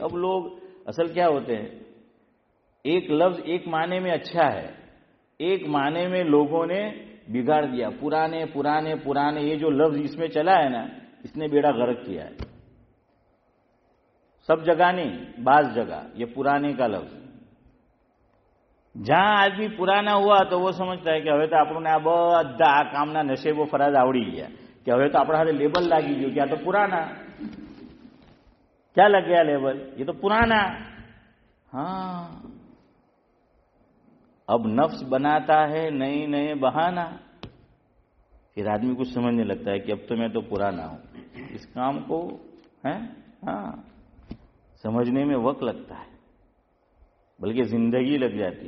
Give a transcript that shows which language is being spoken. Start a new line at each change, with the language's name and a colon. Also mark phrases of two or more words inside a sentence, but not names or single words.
Urdu: اب لوگ اصل کیا ہوتے ہیں، ایک لفظ ایک معنی میں اچھا ہے، ایک معنی میں لوگوں نے بگاڑ دیا. پرانے پرانے پرانے یہ جو لفظ اس میں چلا ہے نا، اس نے بیڑا غرق کیا ہے. سب جگہ نہیں، بعض جگہ یہ پرانے کا لفظ. جہاں آدمی پرانا ہوا تو وہ سمجھتا ہے کہ
Gujarati: હવે તો આપણને આ બધા કામના નશેબો ફરાજ આવડી ગયા, کہ હવે તો આપણા હાથે લેબલ લાગી ગયું کہ આ તો પુરાના.
Urdu: کیا لگ گیا لیبل؟ یہ تو پرانا. ہاں اب نفس بناتا ہے نئے نئے بہانہ، پھر آدمی کچھ سمجھنے لگتا ہے کہ اب تو میں تو پرانا ہوں. اس کام کو ہاں سمجھنے میں وقت لگتا ہے، بلکہ زندگی لگ جاتی ہے.